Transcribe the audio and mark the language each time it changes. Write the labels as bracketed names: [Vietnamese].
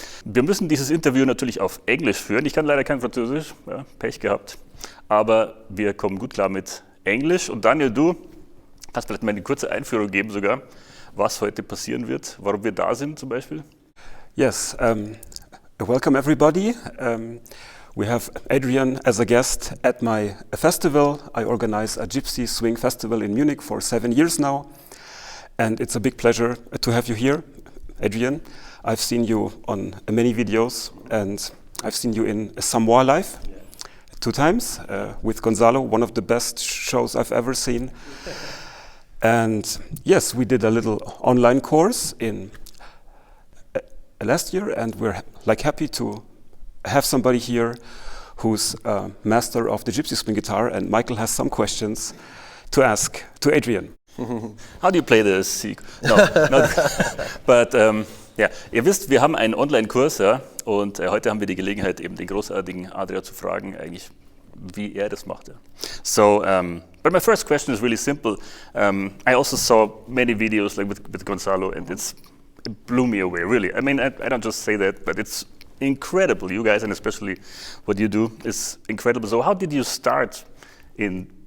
[German] Wir müssen dieses Interview natürlich auf Englisch führen. Ich kann leider kein Französisch, ja, Pech gehabt. Aber wir kommen gut klar mit Englisch. Und Daniel, du kannst vielleicht mal eine kurze Einführung geben sogar, was heute passieren wird, warum wir da sind zum Beispiel. [English] Yes, welcome everybody. We have Adrien as a guest at my festival. I organize a Gypsy Swing Festival in Munich for 7 years now. And it's a big pleasure to have you here, Adrien. I've seen you on many videos and I've seen you in Samoa Live 2 times with Gonzalo, one of the best shows I've ever seen. And yes, we did a little online course in last year, and we're happy to have somebody here who's a master of the Gypsy swing guitar, and Michael has some questions to ask to Adrien. How do you play the C? No, not, but [German] ja, ihr wisst, wir haben einen Online-Kurs, ja, und heute haben wir die Gelegenheit, eben den großartigen Adrien zu fragen, eigentlich, wie er das macht. Ja. [English] So, but my first question is really simple. I also saw many videos like with Gonzalo, and it blew me away, really. I mean, I don't just say that, but it's incredible. You guys, and especially what you do, is incredible. So how did you start in...